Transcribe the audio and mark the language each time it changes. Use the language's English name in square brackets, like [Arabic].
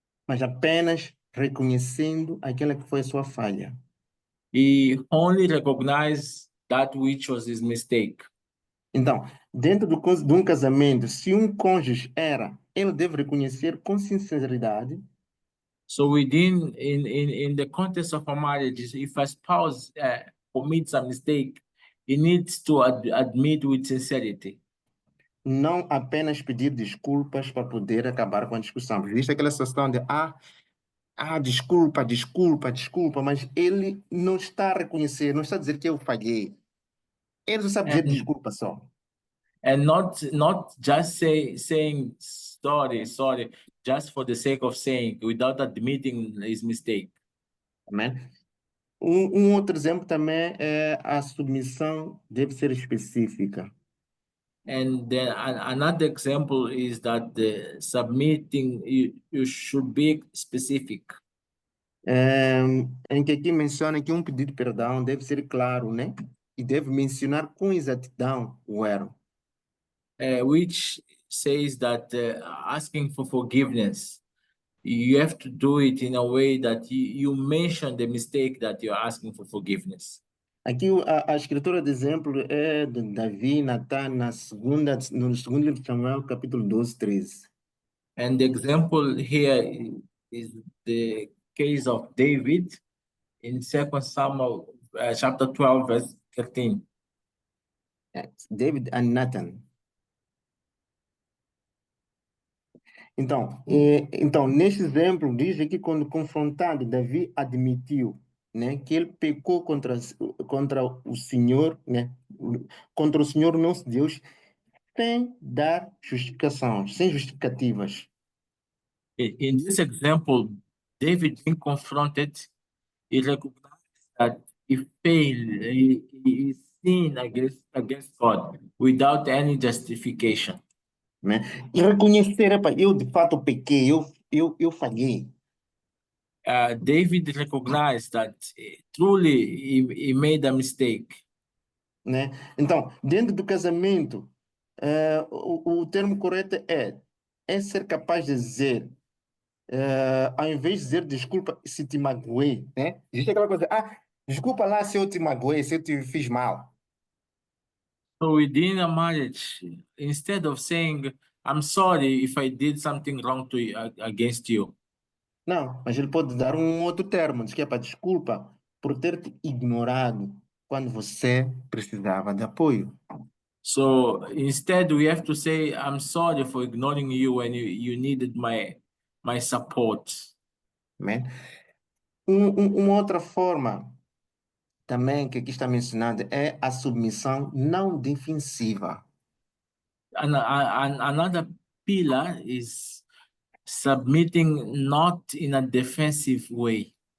[Portuguese] mas apenas reconhecendo aquela que foi a sua falha. [English] He only recognized that which was his mistake. [Portuguese] Então, dentro de um casamento, se um cônjuge era, ele deve reconhecer com sinceridade [English] So within in the context of a marriage, if a spouse commits a mistake, he needs to admit with sincerity. [Portuguese] não apenas pedir desculpas para poder acabar com a discussão. Existe aquela situação de, desculpa, desculpa, desculpa, mas ele não está a reconhecer, não está a dizer que eu falhei. Ele só sabe dizer [English] And [Portuguese] desculpa só. [English] and not just saying sorry just for the sake of saying without admitting his mistake. [Portuguese] Amém? Um outro exemplo também é a submissão deve ser específica. [English] And then another example is that the submitting you should be specific. [Portuguese] Em que aqui menciona que um pedido de perdão deve ser claro, né? E deve mencionar com exatidão o erro. [English] Which says that asking for forgiveness, you have to do it in a way that you mention the mistake that you're asking for forgiveness. [Portuguese] Aqui a escritura de exemplo é de Davi, Natan, no segundo livro de Samuel, capítulo 12, 13. [English] And the example here is the case of David in 2 Samuel chapter 12, verse 13. David and Nathan. [Portuguese] Então, neste exemplo, diz aqui, quando confrontado, Davi admitiu, né, que ele pecou contra o Senhor, né, contra o Senhor nosso Deus, sem dar justificações, sem justificativas. [English] In this example, David being confronted, he recognized that he failed, he sinned against God without any justification. [Portuguese] Né? E reconhecer, epa, eu de fato pequei, eu falhei. [English] David recognized that truly he made a mistake. [Portuguese] Né? Então, dentro do casamento, o termo correto é ser capaz de dizer, ao invés de dizer desculpa se te magoei, né? Existe aquela coisa, desculpa lá se eu te magoei, se eu te fiz mal. [English] So within a marriage, instead of saying, I'm sorry if I did something wrong to you, against you. [Portuguese] Não, mas ele pode dar um outro termo, diz que é para desculpa por ter te ignorado quando você precisava de apoio. [English] So instead, we have to say, I'm sorry for ignoring you when you needed my support. [Portuguese] Né? Uma outra forma também que aqui está mencionada é a submissão não defensiva. [English] Another pillar is submitting not in a defensive way.